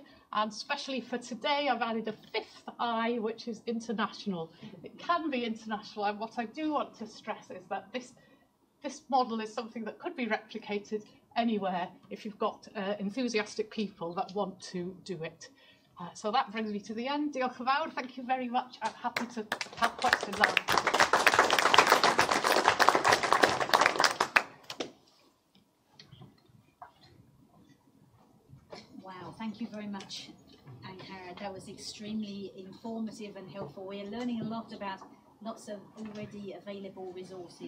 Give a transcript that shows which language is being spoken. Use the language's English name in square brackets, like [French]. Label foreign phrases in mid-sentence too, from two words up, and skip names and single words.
[English] And especially for today, I've added a 5th I, which is international. It can be international, and what I do want to stress is that this model is something that could be replicated anywhere if you've got enthusiastic people that want to do it. So that brings me to the end. [Welsh] Diolch yn fawr. [English] Thank you very much. I'm happy to have questions now. Wow, thank you very much, Ankara. That was extremely informative and helpful. We are learning a lot about lots of already available resources.